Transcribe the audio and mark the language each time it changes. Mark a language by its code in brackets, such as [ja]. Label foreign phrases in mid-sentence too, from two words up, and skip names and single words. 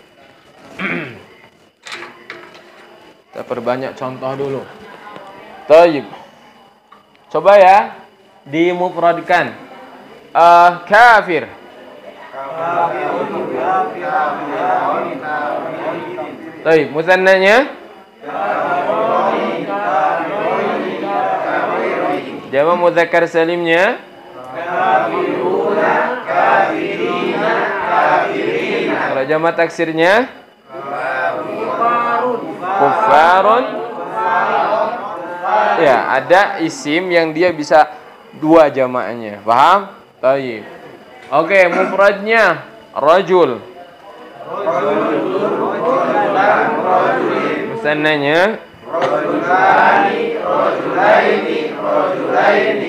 [id] Kita perbanyak contoh dulu. Tayyib. Coba ya dimufradkan. Kafir. Tayyib, musannanya? [ar] جمع مذكر سالم? كافرون، كافرين، كافرين. [id] Kalau [ar] جمع تكسير? [id] Kuffarun. Ya, ada isim yang dia bisa dua jamaahnya. Paham? Tayyib. Oke, mufradnya rajul. Musannanya? [ar] رجلان، رجلين، رجلين.